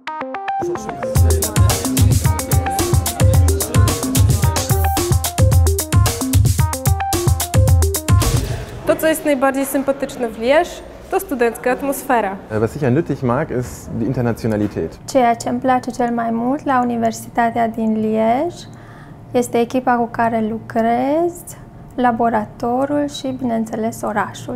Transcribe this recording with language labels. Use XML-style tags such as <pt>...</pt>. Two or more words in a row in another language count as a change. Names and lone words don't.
<pl>To, co jest najbardziej sympatyczne w Liège, to studencka atmosfera.</pl> <de>Was ich an Lüttich mag, ist die Internationalität.</de> <ro>Ceea ce îmi place cel mai mult la Universitatea din Liège este echipa cu care lucrez, laboratorul și, bineînțeles, orașul.</ro>